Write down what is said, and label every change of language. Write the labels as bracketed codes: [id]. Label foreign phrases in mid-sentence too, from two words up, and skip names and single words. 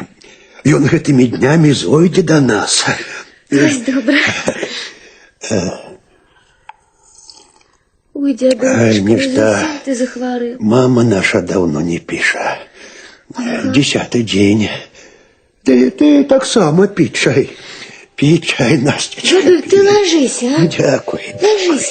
[be] Ён гэтымі днямі зойдзе да нас. Вось добра. Ой, дзядулечка, зусім ты захварэў. Мама наша даўно не піша. 10-й дзень. Ты таксама пі чай. Пі чай, Настечка. Дзядуль, ты ложися, а? Дякуй. Ложися.